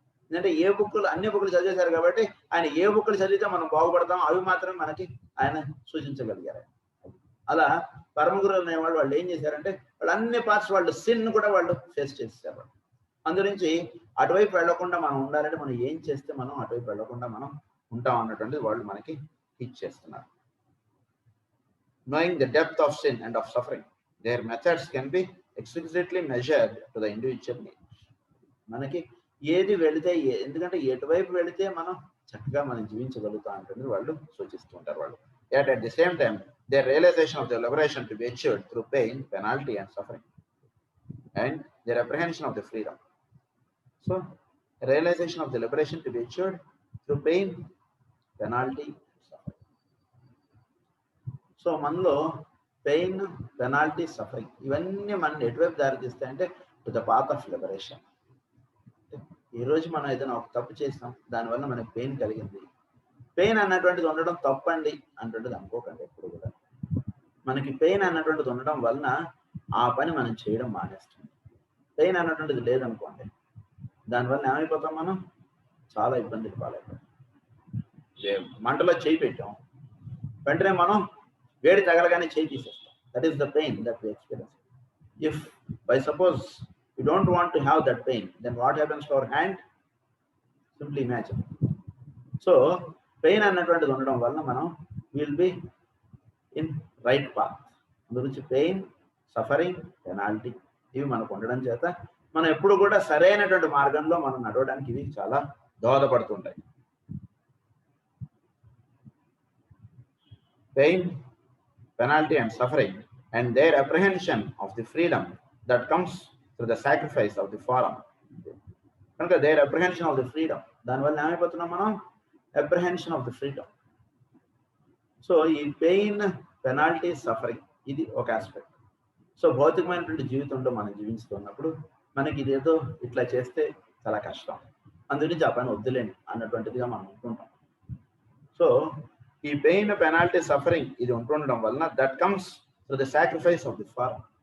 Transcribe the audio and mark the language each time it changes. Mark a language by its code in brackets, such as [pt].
[te] ఎందుకంటే అన్ని బుక్లు చదివేశారు కాబట్టి ఆయన ఏ బుక్లు చదివితే మనం బాగుపడతాం అవి మాత్రమే మనకి ఆయన సూచించగలిగారు. అలా పరమ గురువులు అనేవాళ్ళు వాళ్ళు ఏం చేశారంటే వాళ్ళు అన్ని పార్ట్స్ వాళ్ళు సిన్ కూడా వాళ్ళు ఫేస్ చేసేసారు. అందుగురించి అటువైపు వెళ్లకుండా మనం ఉండాలంటే మనం ఏం చేస్తే మనం అటువైపు వెళ్లకుండా మనం ఉంటాం అన్నటువంటిది వాళ్ళు మనకి టీచ్ చేస్తున్నారు. [en] Knowing the depth of sin and of suffering, their methods can be explicitly measured to the individual needs. [te] మనకి ఏది వెళితే ఎందుకంటే ఎటువైపు వెళితే మనం చక్కగా మనం జీవించగలుగుతాం అంటే వాళ్ళు సూచిస్తూ ఉంటారు వాళ్ళు. [en] Yet at the same time, their realization of the liberation to be achieved through pain, penalty and suffering, and their apprehension of the freedom. So, realization of the liberation to be achieved through pain, penalty, suffering. [te] So మనలో pain, penalty, suffering ఇవన్నీ మనం ఎటువైపు దారితీస్తాయంటే to the path of liberation. ఈరోజు మనం ఏదైనా ఒక తప్పు చేస్తాం, దానివల్ల మనకి పెయిన్ కలిగింది. పెయిన్ అన్నటువంటిది ఉండడం తప్పండి అన్నటువంటిది అనుకోకండి ఎప్పుడు కూడా. మనకి పెయిన్ అన్నటువంటిది ఉండడం వలన ఆ పని మనం చేయడం మానేస్తుంది. పెయిన్ అన్నటువంటిది లేదనుకోండి, దానివల్ల ఏమైపోతాం మనం చాలా ఇబ్బందులు పాలైపోతాం. మంటలో చేయి పెట్టాం, వెంటనే మనం వేడి తగలగానే చేయి తీసేస్తాం. [en] That is the pain that we experience. If by suppose you don't want to have that pain, then what happens to our hand? Simply imagine. [te] So pain అన్నటువంటిది ఉండడం వలన మనం will be in right path. అందుగురించి pain, suffering, penalty ఇవి మనకు ఉండడం చేత మనం ఎప్పుడు కూడా సరైనటువంటి మార్గంలో మనం నడవడానికి ఇవి చాలా దోహదపడుతుంటాయి. [en] Pain, penalty and suffering and their apprehension of the freedom that comes through the sacrifice of the fallen. కనుక their apprehension of the freedom, దానివల్ల ఏమైపోతున్నాం మనం? apprehension of the freedom. [te] So ఈ పెయిన్, పెనాల్టీ, సఫరింగ్ ఇది ఒక aspect. So భౌతికమైనటువంటి జీవితంలో మనం జీవిస్తున్నప్పుడు మనకి ఇదేదో ఇట్లా చేస్తే చాలా కష్టం, అందుగురించి ఆ పని వద్దులేండి అన్నటువంటిదిగా మనం అనుకుంటాం. [en] So ఈ pain, penalty, suffering ఇది ఉంటుండడం వలన that comes through the sacrifice of the far.